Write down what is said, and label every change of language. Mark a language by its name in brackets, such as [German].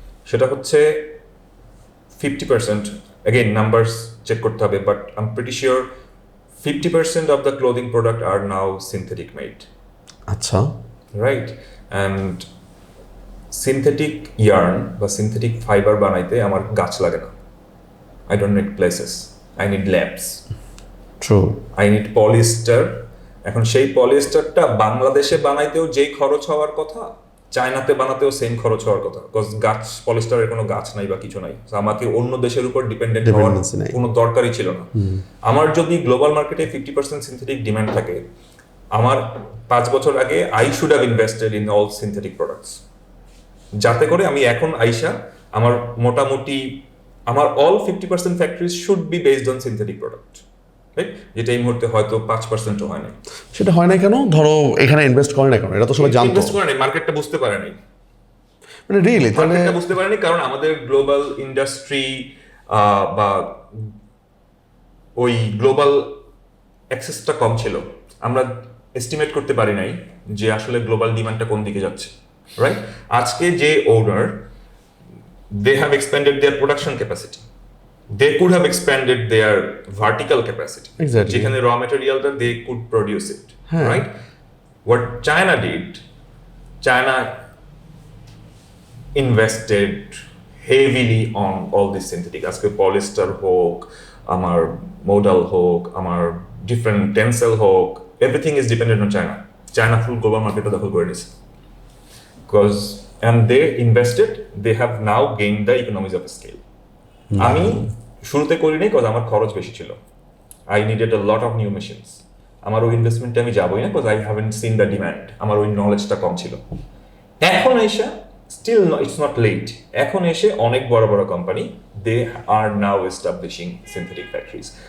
[Bangla] সেটা হচ্ছে [English] 50%, again [Bangla] numbers check করতে হবে, [English] But I am pretty sure 50% of the clothing product are now synthetic made. [Bangla] আচ্ছা, [English] Right? And [Bangla] synthetic yarn বা synthetic fibre বানাইতে আমার গাছ লাগে না। [English] I don't need places, I need labs. True. I need polyester [Bangla] এখন সেই পলিয়েস্টারটা বাংলাদেশে বানাইতেও যেই খরচ হওয়ার কথা, চায়নাতে বানাতেও সেম খরচ হওয়ার কথা, বিকজ গাছ পলিস্টারের কোনো গাছ নাই বা কিছু নাই, আমাকে অন্য দেশের উপর ডিপেন্ডেন্ট হওয়ার কোনো দরকারই ছিল না। আমার যদি গ্লোবাল মার্কেটে 50% সিনথেটিক ডিমান্ড থাকে, আমার 5 বছর আগে [English] I should have invested in all synthetic products, [Bangla] যাতে করে আমি এখন আইসা আমার মোটামুটি আমার [English] all 50% factories should be based on synthetic product, [Bangla] যেটা এই মুহূর্তে হয়তো 5%ও হয় না। সেটা হয় না কেন? ধরো এখানে ইনভেস্ট করে না কেন? এটা তো সবাই জানতো। ইনভেস্ট করে নাই, মার্কেটটা বুঝতে পারে নাই। মানে রিয়েলি তাহলে মার্কেটটা বুঝতে পারেনি কারণ আমাদের গ্লোবাল ইন্ডাস্ট্রি বা ওই গ্লোবাল অ্যাক্সেসটা কম ছিল। আমরা এস্টিমেট করতে পারি নাই যে আসলে গ্লোবাল ডিমান্ডটা কোন দিকে যাচ্ছে, [English] Right? [Bangla] আজকে যে ওনার, [English] They have expanded their production capacity, they could have expanded their vertical capacity. Exactly. [Bangla] যেখানে [English] raw material that they could produce it, right? What China did, China invested heavily on all this synthetic. [Bangla] আজকে polyester হোক, আমার modal হোক, আমার different tencel হোক, [English] everything is dependent on China. China full global market [Bangla] দখল করে নিয়েছে, [English] because and they invested, they have now gained the economies of scale. [Bangla] আমি শুরুতে করি নাই, বিকজ আমার খরচ বেশি ছিল। [English] I needed a lot of new machines. [Bangla] আমার ওই ইনভেস্টমেন্টে আমি যাবোই না, [English] Because I haven't seen the demand. [Bangla] আমার ওই নলেজটা কম ছিল। এখন এসে [English] still it's not late, [Bangla] এখন এসে অনেক বড় বড় [English] Company, they are now establishing synthetic factories.